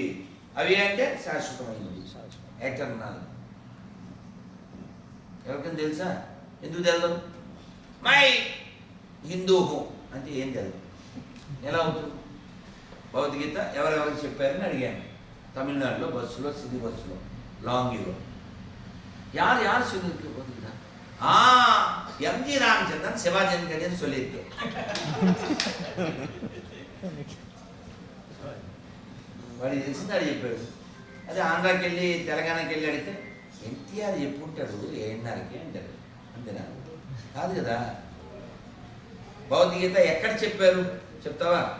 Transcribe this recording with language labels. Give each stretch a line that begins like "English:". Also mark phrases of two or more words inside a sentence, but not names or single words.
Telugu: అవ్యయ అంటే శాశ్వతమైంది, ఎటర్నల్. ఎవరికైనా తెలుసా? ఎందుకు తెలదు? మై హిందూ అంటే ఏం తెలియదు, ఎలా అవుతుంది? భగవద్గీత ఎవరెవరికి చెప్పారని అడిగాను. తమిళనాడులో బస్సులో, సిటీ బస్సులో, లాంగీలో.
Tamil: யார் சொல்லியிருக்கு பகவத்கீதா? எம்ஜி ராமச்சந்திரன் சிவாஜின்னு சொல்லியிருக்கு.
Telugu: వాడికి తెలిసింది అది చెప్పాడు. అదే ఆంధ్రాకి వెళ్ళి తెలంగాణకి వెళ్ళి అడిగితే ఎన్టీఆర్ చెప్పుకుంటాడు ఏఎన్ఆర్కి అంటారు. అంతేనా? కాదు కదా. భగవద్గీత ఎక్కడ చెప్పారు చెప్తావా?